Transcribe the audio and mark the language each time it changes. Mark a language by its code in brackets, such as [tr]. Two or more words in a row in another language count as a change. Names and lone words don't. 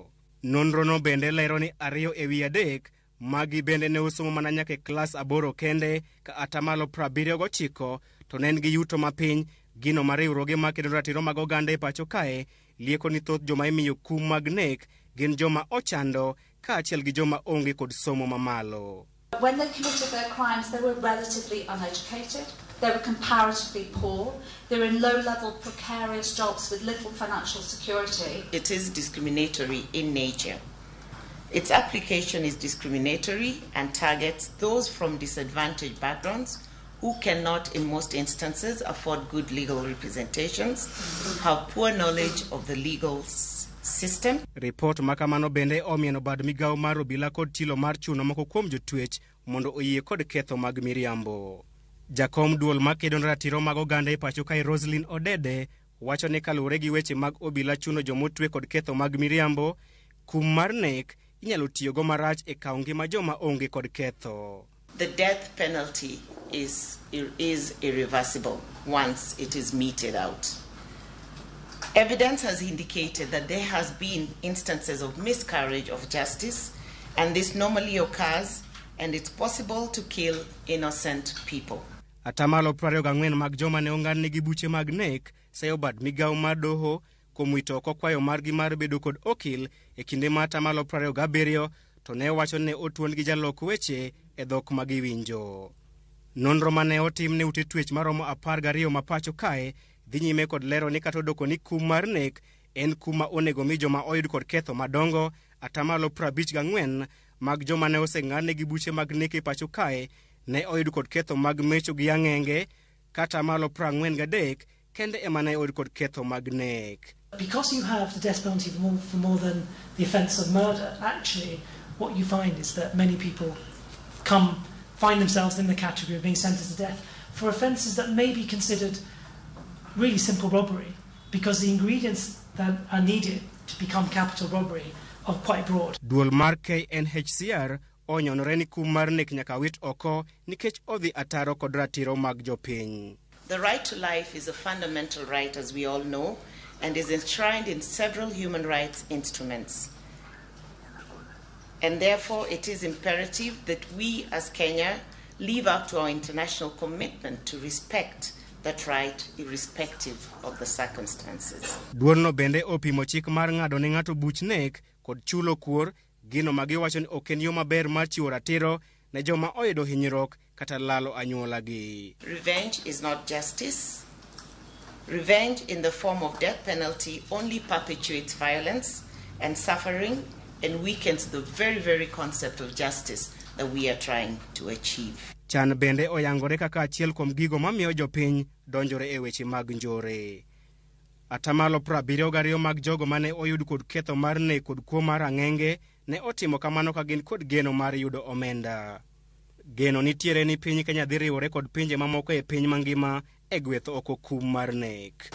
[luo] Nonro no bende lero ni 2 e wi 3 magi bende ne osomo mana nyaka e klas 8 kende ka 79% to ne en gi yuto mapiny. Gino ma riwruoge makedo ratiro mag oganda e pacho kae lieko ni thoth joma imiyo kum mag nek gin joma ochando kaachiel gi joma onge kod somo mamalo. [en] When they committed their crimes, they were relatively uneducated, they were comparatively poor, they were in low-level precarious jobs with little financial security. It is discriminatory in nature. Its application is discriminatory and targets those from disadvantaged backgrounds who cannot, in most instances, afford good legal representations, have poor knowledge of the legal system. [luo] Report makamano bende omieno bad migawo mar obila kod tilo mar chuno moko kuom jotwech mondo oyie kod ketho mag miriambo. Jakom duol makedo ne ratiro mag oganda e pacho kae Roslyn Odede wacho ni kaluwore gi weche mag obila chuno jomotwe kod ketho mag miriambo, kum mar nek inyalo tiyogo marach e kawo ngima joma onge kod ketho. [en] The death penalty is irreversible once it is meted out. Evidence has indicated that there has been instances of miscarriage of justice, and this normally occurs, and it's possible to kill innocent people. [luo] 24% mag joma ne ong'adnegi buche mag nek sayo bad migawo mar doho kuom wito oko kwayo margi mar bedo kod okil e kinde ma 27% to ne wacho ne otuon gi jalok weche e dhok magiwinjo. Nonro mane otim ne ute twech maromo 12 ma pacho kae dhi nyime kod lero ni kata odoko ni kum mar nek en kuma onego mi joma oyud kod ketho madongo. 54% mag joma ne oseng'adnegi buche mag nek e pacho kae ne oyud kod ketho mag mecho gi ang'enge, kata 43% kende ema ne oyud kod ketho mag nek. [en] Because you have the death penalty for more than the offence of murder, actually what you find is that many people find themselves in the category of being sentenced to death for offences that may be considered really simple robbery, because the ingredients that are needed to become capital robbery are quite broad. [luo] Duol mar KNHCR onyonore ni kum mar nek nyaka wit oko nikech odhi ataro kod ratiro mag jopiny. [en] The right to life is a fundamental right, as we all know, and is enshrined in several human rights instruments. And therefore, it is imperative that we as Kenya live up to our international commitment to respect that right irrespective of the circumstances. [luo] Duolno bende opimo chik mar ng'ado ne ng'ato buch nek kod chulo kuor, gino magiwacho ni ok en yo maber mar chiwo ratiro ne joma oyudo hinyruok kata lalo anyuolagi. [en] Revenge is not justice. Revenge in the form of death penalty only perpetuates violence and suffering and weakens the very, very concept of justice that we are trying to achieve. [luo] Chan bende oyangore kaka achiel kuom gigo mamiyo jopiny donjore e weche mag njore. 72% mag jogo mane oyud kod ketho mar nek kod kuo mar ang'enge ne otimo kamano ka gin kod geno mar yudo omenda. Geno nitiere ni piny Kenya dhi riwore kod pinje mamoko e piny mangima e gwetho oko kum mar nek.